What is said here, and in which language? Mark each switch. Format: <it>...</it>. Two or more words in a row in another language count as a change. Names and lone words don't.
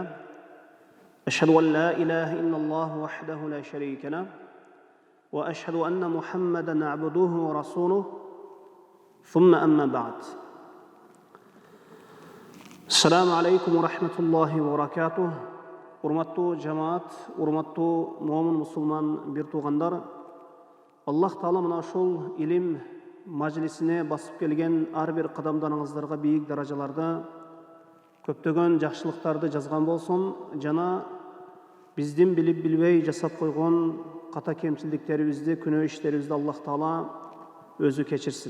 <ar>أشهد أن لا إله إلا الله وحده لا شريك له وأشهد أن محمدًا عبده ورسوله. ثم أما بعد. السلام عليكم ورحمة الله وبركاته.</ar> <ky>Урматтуу жамаат, урматтуу момун мусулман бир туугандар, Аллах Таала мына ушул илим мажлисине басып келген ар бир кадамдарыңыздарга бийик даражаларда көптөгөн жакшылыктарды жазган болсун, жана биздин билип билбей жасап койгон ката кемчилдиктерибизди, күнөө иштерибизди Аллах Таала өзү кечирсин.</ky>